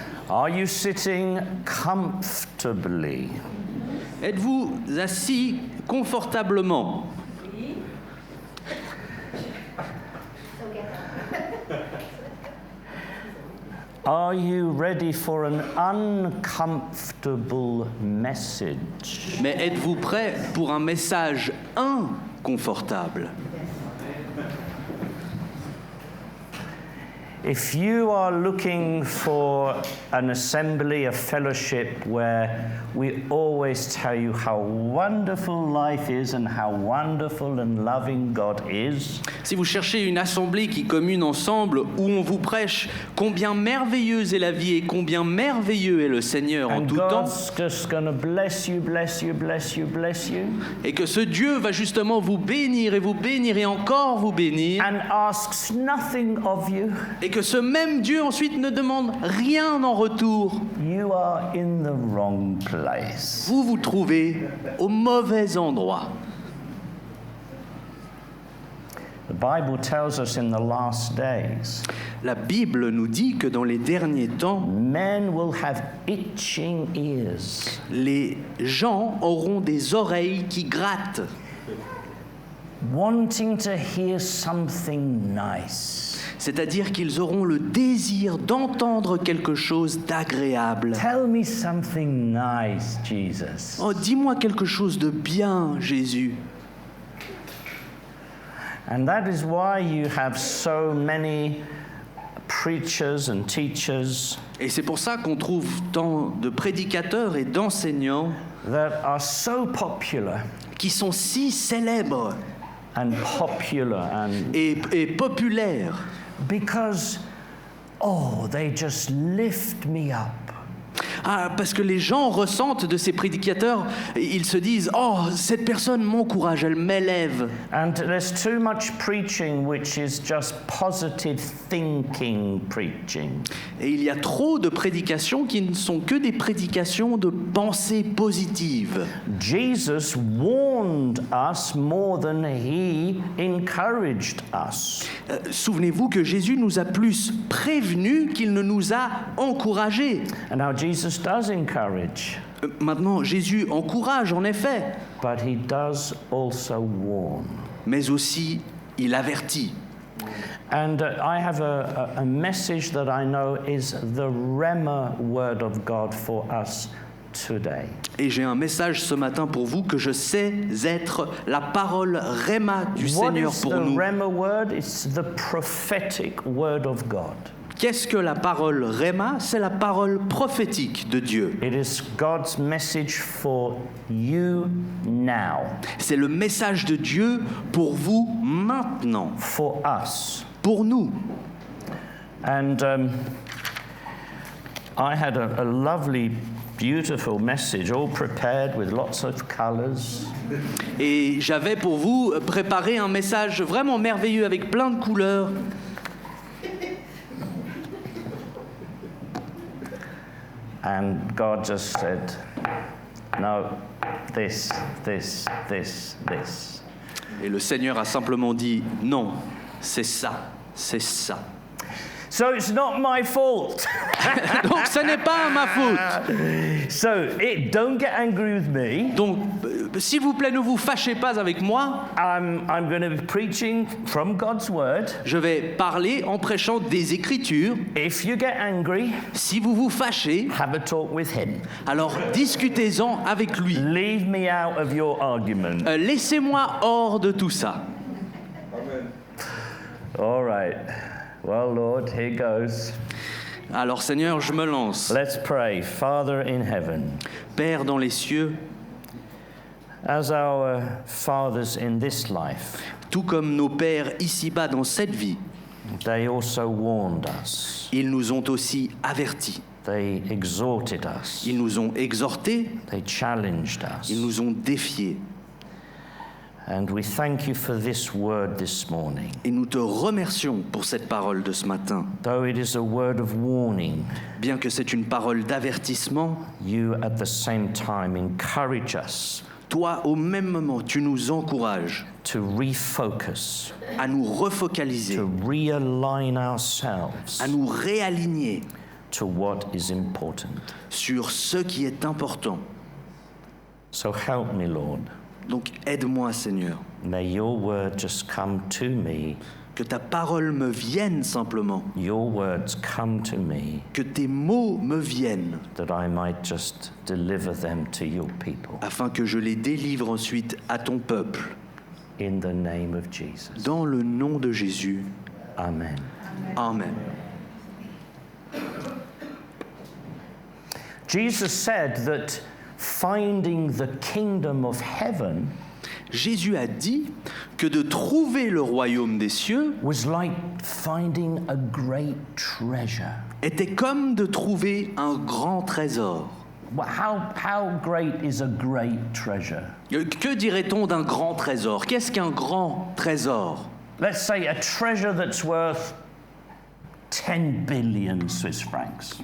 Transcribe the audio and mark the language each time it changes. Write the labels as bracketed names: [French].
[English] Are you sitting comfortably? [French] Êtes-vous assis confortablement? [English] Are you ready for an uncomfortable message? [French] Mais êtes-vous prêt pour un message inconfortable? [English] If you are looking for an assembly, a fellowship where we always tell you how wonderful life is and how wonderful and loving God is, [French] Si vous cherchez une assemblée qui commune ensemble, où on vous prêche combien merveilleuse est la vie et combien merveilleux est le Seigneur en [English] and [French] tout temps, [English] God's just going to bless you, bless you, bless you, bless you, [French] et que ce Dieu va justement vous bénir et encore vous bénir, [English] and asks nothing of you, [French] et que ce même Dieu ensuite ne demande rien en retour, [English] you are in the wrong place. [French] vous vous trouvez au mauvais endroit. [English] The Bible tells us in the last days, [French] La Bible nous dit que dans les derniers temps, [English] men will have itching ears, [French] les gens auront des oreilles qui grattent, [English] wanting to hear something nice. [French] c'est-à-dire qu'ils auront le désir d'entendre quelque chose d'agréable. [English] Tell me something nice, Jesus. [French] Oh, dis-moi quelque chose de bien, Jésus. [English] And that is why you have so many preachers and teachers [French] Et c'est pour ça qu'on trouve tant de prédicateurs et d'enseignants [English] that are so popular [French] qui sont si célèbres [English] and [French] et populaires [English] because, oh, they just lift me up. [French] Ah, parce que les gens ressentent de ces prédicateurs, ils se disent « Oh, cette personne m'encourage, elle m'élève. » [English] And there's too much preaching which is just positive thinking preaching. [French] Et il y a trop de prédications qui ne sont que des prédications de pensée positive. [English] Jesus warned us more than he encouraged us. [French] Souvenez-vous que Jésus nous a plus prévenus qu'il ne nous a encouragés. [English] And now Jesus does encourage, [French] Maintenant, Jésus encourage en effet, [English] but he does also warn. [French] mais aussi il avertit. [English] And I have a message that I know is the Rhema word of God for us today. [French] Et j'ai un message ce matin pour vous que je sais être la parole Rhéma du Seigneur [English] What is [French] pour [English] the [French] nous. [English] Rhema word? It's the prophetic word of God. [French] Qu'est-ce que la parole Rhéma? C'est la parole prophétique de Dieu. [English] It is God's message for you now, [French] C'est le message de Dieu pour vous maintenant, [English] for us. [French] pour nous. [English] And I had a lovely, beautiful message, all prepared with lots of colors. [French] Et j'avais pour vous préparé un message vraiment merveilleux avec plein de couleurs. [English] And God just said, no, this, this, this, this. [French] Et le Seigneur a simplement dit non, c'est ça, c'est ça. [English] So it's not my fault. [French] Donc ce n'est pas ma faute. [English] So don't get angry with me. [French] Donc s'il vous plaît, ne vous fâchez pas avec moi. [English] I'm going to be preaching from God's word. [French] Je vais parler en prêchant des Écritures. [English] If you get angry, [French] Si vous vous fâchez, [English] have a talk with him. [French] alors discutez-en avec lui. [English] Leave me out of your argument. [French] Laissez-moi hors de tout ça. [English] All right. Well, Lord, here goes. [French] Alors Seigneur, je me lance. [English] Let's pray. Father in heaven, [French] Père dans les cieux, [English] as our fathers in this life, [French] tout comme nos pères ici-bas dans cette vie, [English] they also warned us. [French] ils nous ont aussi avertis. [English] They exhorted us. [French] Ils nous ont exhortés, [English] They challenged us. [French] ils nous ont défiés. [English] And we thank you for this word this morning. [French] Et nous te remercions pour cette parole de ce matin. [English] Though it is a word of warning, [French] Bien que c'est une parole d'avertissement, [English] you at the same time encourage us [French] toi, au même moment, tu nous encourages [English] to refocus, [French] à nous refocaliser, [English] to realign ourselves [French] à nous réaligner [English] to what is important. [French] sur ce qui est important. [English] So help me, Lord. [French] Donc aide-moi, Seigneur, [English] May your word just come to me, [French] que ta parole me vienne simplement, [English] your words come to me, [French] que tes mots me viennent, [English] that I might just deliver them to your people. [French] afin que je les délivre ensuite à ton peuple. [English] In the name of Jesus. [French] Dans le nom de Jésus. [English] Amen. [French] Amen. [English] Jesus said that finding the kingdom of heaven [French] Jésus a dit que de trouver le royaume des cieux [English] was like finding a great treasure. [French] était comme de trouver un grand trésor. [English] Well, how great is a great treasure? [French] Que dirait-on d'un grand trésor? Qu'est-ce qu'un grand trésor? [English] Let's say a treasure that's worth 10 billion Swiss francs.